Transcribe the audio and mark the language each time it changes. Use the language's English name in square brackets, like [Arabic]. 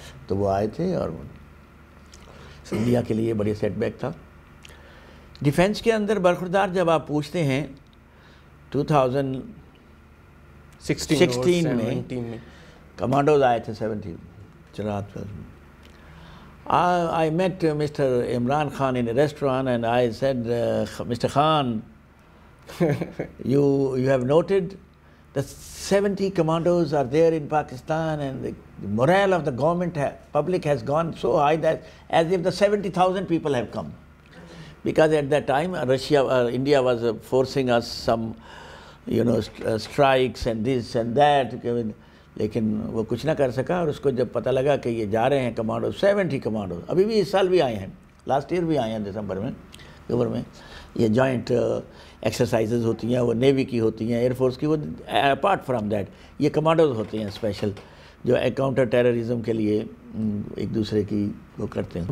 [Urdu] تو وہ آئے تھے اور انڈیا کے لیے بڑی سیٹ بیک تھا. ڈیفینس کے اندر برخوردار جب آپ پوچھتے ہیں 2016 میں کمانڈوز آئے تھے 17 چرات. [English] I met Mr. Imran Khan in a restaurant and I said, Mr. Khan, you have noted that 70 commandos are there in Pakistan and the morale of the government, public has gone so high that as if the 70,000 people have come. Because at that time India was forcing us some strikes and this and that. [Urdu] لیکن وہ کچھ نہ کر سکا. اور اس کو جب پتہ لگا کہ یہ جا رہے ہیں کمانڈو 70 کمانڈو، ابھی بھی اس سال بھی آئے ہیں، لاسٹ ایئر بھی آئے ہیں دسمبر میں. یہ جوائنٹ ایکسرسائزز ہوتی ہیں، وہ نیوی کی ہوتی ہیں، ایئر فورس کی. وہ [English] apart from that [Urdu] یہ کمانڈوز ہوتے ہیں اسپیشل، جو کاؤنٹر ٹیررزم کے لیے ایک دوسرے کی وہ کرتے ہیں.